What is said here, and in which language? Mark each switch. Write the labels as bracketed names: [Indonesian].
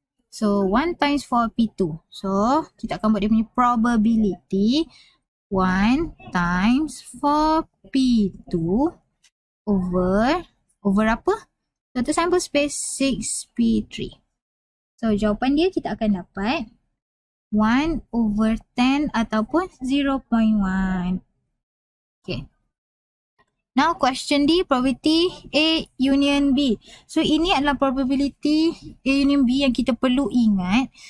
[English] So 1 times 4P2. [Malay] So kita akan buat dia punya probability 1 times 4P2 over apa? [English] Total sample space 6P3. [Malay] So jawapan dia kita akan dapat 1 over 10 ataupun 0.1. [English] Okay. Now question D, probability A union B. [Malay] So ini adalah probability A union B yang kita perlu ingat.